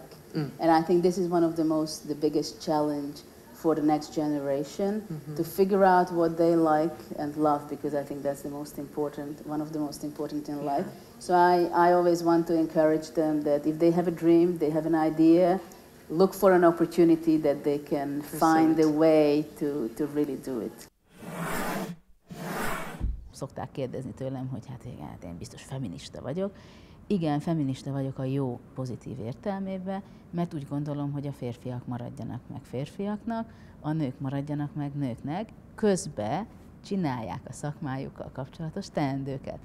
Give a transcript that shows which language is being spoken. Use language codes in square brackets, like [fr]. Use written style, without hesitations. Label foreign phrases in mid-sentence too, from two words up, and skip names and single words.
[en] And I think this is one of the biggest challenge for the next generation, to figure out what they like and love, because I think that's the most important, one of the most important in life. So I always want to encourage them that if they have a dream, they have an idea, look for an opportunity that they can find a way to really do it. [hu] Szokták kérdezni tőlem, hogy hát én biztos feminista vagyok. Igen, feminista vagyok a jó, pozitív értelmében, mert úgy gondolom, hogy a férfiak maradjanak meg férfiaknak, a nők maradjanak meg nőknek, közben csinálják a szakmájukkal kapcsolatos teendőket.